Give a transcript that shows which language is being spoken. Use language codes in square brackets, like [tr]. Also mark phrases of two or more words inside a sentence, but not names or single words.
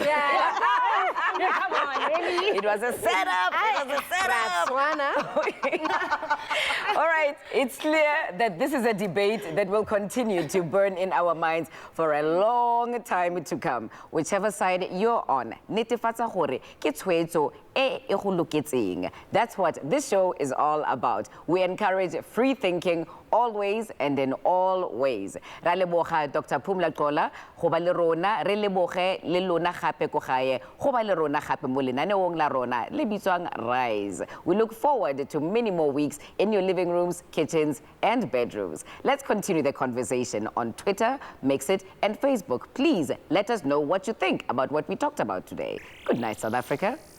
[en] on, really? It was a setup. It was a setup. All right, it's clear that this is a debate that will continue to burn in our minds for a long time to come. Whichever side you're on, [tn] netefatsa gore ke tshwetso e e go loketseng. [en] That's what this show is all about. We encourage free thinking always and in all ways. [tn] Ra leboga Dr Pumla Gqola go ba le rona, re leboge le lona gape ko gae go ba le rona gape mo lenaneong la rona le bitswang Rise. [en] We look forward to many more weeks in your living rooms, kitchens and bedrooms. Let's continue the conversation on Twitter, Mxit and Facebook. Please let us know what you think about what we talked about today. Good night, South Africa.